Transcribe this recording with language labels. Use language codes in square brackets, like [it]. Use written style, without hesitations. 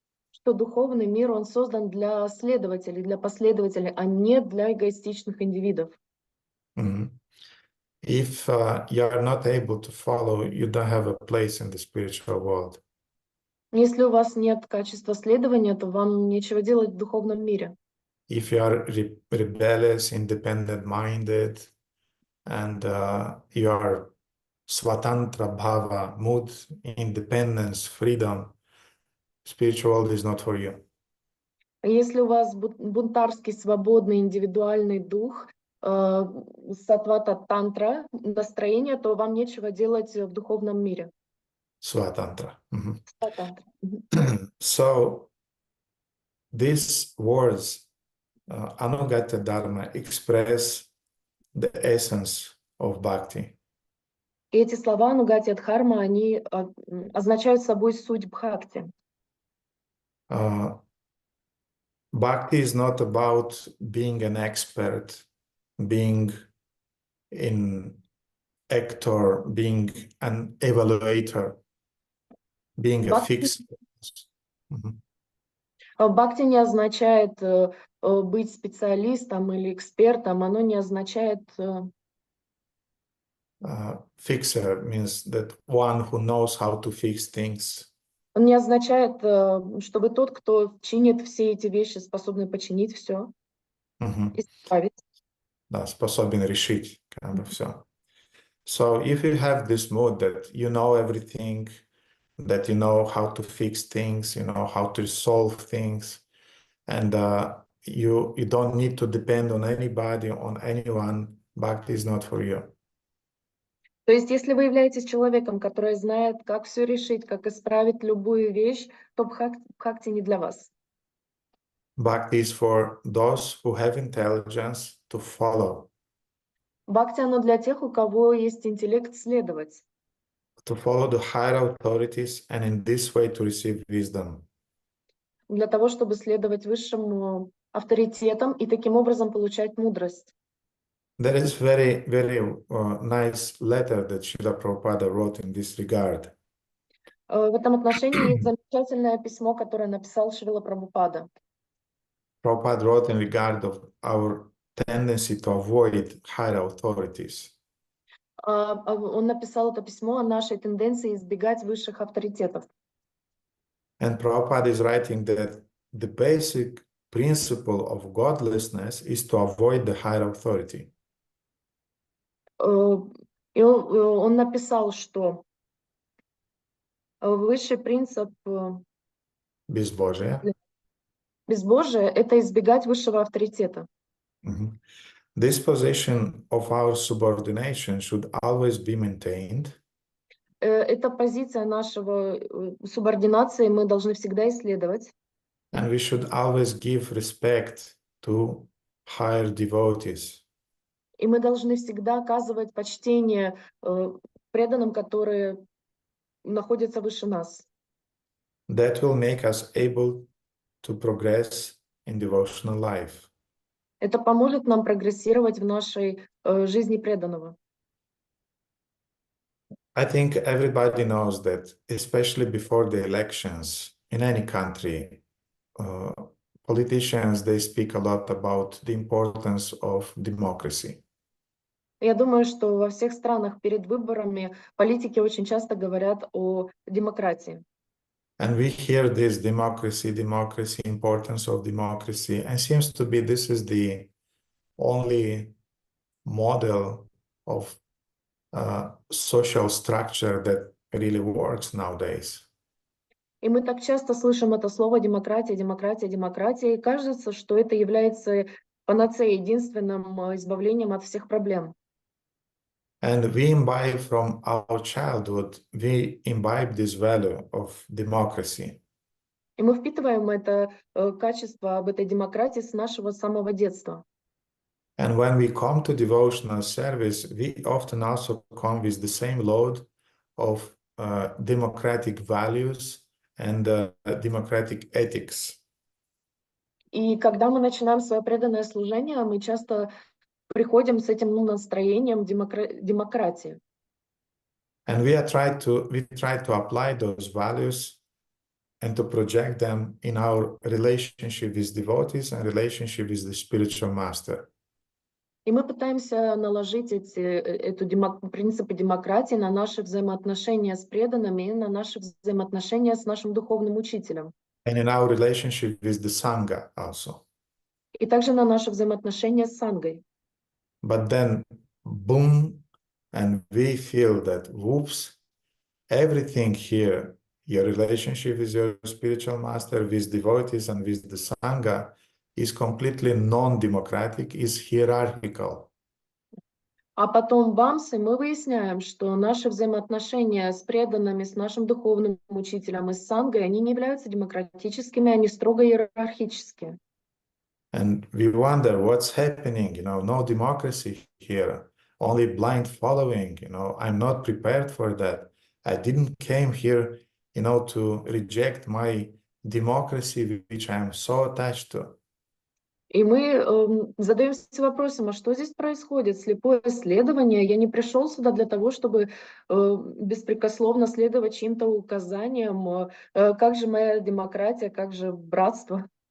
[ru] Что духовный мир, он создан для следователей, для последователей, а не для эгоистичных индивидов. [en] If you are not able to follow, you don't have a place in the spiritual world. [ru] Если у вас нет качества следования, то вам нечего делать в духовном мире. [en] If you are rebellious, independent-minded, and you are swatantra bhava, mood, independence, freedom, spiritual world is not for you. [ru] Если у вас бунтарский, свободный, индивидуальный дух, сатвата тантра, настроение, то вам нечего делать в духовном мире. [sa] Swatantra. Сватантра. [en] So these words, anugatya dharma, express the essence of bhakti. [ru] И эти слова анугатия дхарма, они означают собой суть бхакти. [en] Bhakti is not about being an expert, being an actor, being an evaluator, being a fixer. [ru] Бхакти не означает быть специалистом или экспертом, оно не означает... [en] Fixer means that one who knows how to fix things. [ru] Он не означает, что вы тот, кто чинит все эти вещи, способный починить все, исправить. Да, способен решить как бы все. [en] So if you have this mood that you know everything, that you know how to fix things, you know how to solve things, and you don't need to depend on anybody, on anyone, bhakti is not for you. [ru] То есть, если вы являетесь человеком, который знает, как все решить, как исправить любую вещь, то бхакти не для вас. [en] Bhakti is for those who have intelligence to follow. [ru] Бхакти оно для тех, у кого есть интеллект следовать. [en] To follow the higher authorities and in this way to receive wisdom. [ru] Для того, чтобы следовать высшим авторитетом и таким образом получать мудрость. [en] There is very nice letter that Srila Prabhupada wrote in this regard. [ru] В этом отношении есть замечательное письмо, которое написал Шрила Прабхупада. [en] Prabhupada wrote in regard of our tendency to avoid higher authorities. [ru] Он написал это письмо о нашей тенденции избегать высших авторитетов. [en] And Prabhupada is writing that the basic principle of godlessness is to avoid the higher authority. [ru] И он написал, что высший принцип Безбожия. безбожия — это избегать высшего авторитета. [en] This position of our subordination should always be maintained. [ru] Эта позиция нашего субординации мы должны всегда исследовать. [en] And we should always give respect to higher devotees. [ru] И мы должны всегда оказывать почтение преданным, которые находятся выше нас. [en] That will make us able to progress in devotional life. [ru] Это поможет нам прогрессировать в нашей жизни преданного. [en] I think everybody knows that, especially before the elections in any country, politicians, they speak a lot about the importance of democracy. [ru] Я думаю, что во всех странах перед выборами политики очень часто говорят о демократии. [en] And we hear this democracy, importance of democracy, and seems to be this is the only model of social structure that really works nowadays. [ru] И мы так часто слышим это слово демократия, демократия, демократия, и кажется, что это является панацеей, единственным избавлением от всех проблем. [en] And we imbibe from our childhood, we imbibe this value of democracy. [ru] И мы впитываем это качество об этой демократии с нашего самого детства. [en] And when we come to devotional service, we often also come with the same load of democratic values and democratic ethics. [ru] И когда мы начинаем свое преданное служение, мы часто приходим с этим настроением демократии. [en] And we try to apply those values and to project them in our relationship with devotees and relationship with the spiritual master. [ru] И мы пытаемся наложить принципы демократии на наши взаимоотношения с преданными и на наши взаимоотношения с нашим духовным учителем. [en] And in our relationship with the Sangha also. [ru] И также на наши взаимоотношения с Сангой. [en] But then, boom, and we feel that, whoops, everything here, your relationship with your spiritual master, with devotees and with the Sangha, is completely non-democratic, is hierarchical. [ru] А потом бамс, и мы выясняем, что наши взаимоотношения с преданными, с нашим духовным учителем и с Сангой, они не являются демократическими, они строго иерархические. [en] And we wonder what's happening, no democracy here, only blind following, I'm not prepared for that. I didn't came here, to reject my democracy, which I am so attached to. [ru] И мы задаемся вопросом, а что здесь происходит? Слепое следование. Я не пришел сюда для того, чтобы беспрекословно следовать чьим-то указаниям. Как же моя демократия, как же братство?